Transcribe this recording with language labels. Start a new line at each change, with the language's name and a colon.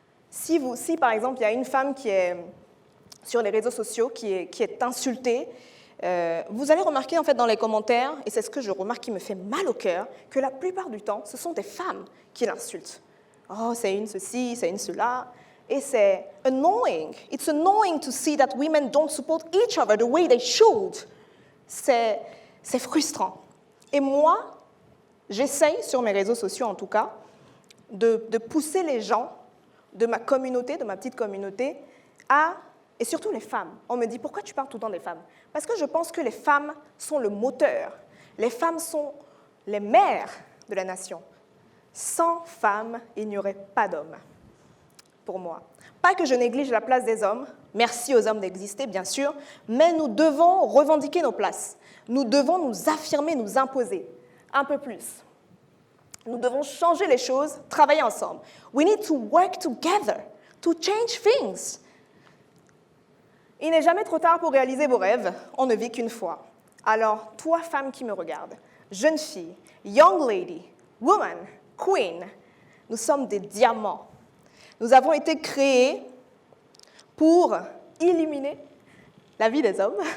French: Si par exemple, il y a une femme qui est sur les réseaux sociaux, qui est insultée, vous allez remarquer en fait dans les commentaires, et c'est ce que je remarque qui me fait mal au cœur, que la plupart du temps, ce sont des femmes qui l'insultent. Oh, c'est une ceci, c'est une cela. Et c'est annoying.
English: It's annoying to see that women don't support each other the way they should.
French: C'est frustrant. Et moi, j'essaye, sur mes réseaux sociaux en tout cas, de pousser les gens de ma communauté, de ma petite communauté, et surtout les femmes. On me dit, pourquoi tu parles tout le temps des femmes? Parce que je pense que les femmes sont le moteur. Les femmes sont les mères de la nation. Sans femmes, il n'y aurait pas d'hommes, pour moi. Pas que je néglige la place des hommes, merci aux hommes d'exister, bien sûr, mais nous devons revendiquer nos places. Nous devons nous affirmer, nous imposer un peu plus. Nous devons changer les choses, travailler ensemble.
English: We need to work together to change things.
French: Il n'est jamais trop tard pour réaliser vos rêves, on ne vit qu'une fois. Alors, toi, femme qui me regarde, jeune fille,
English: young lady, woman, queen,
French: nous sommes des diamants. Nous avons été créés pour illuminer la vie des hommes.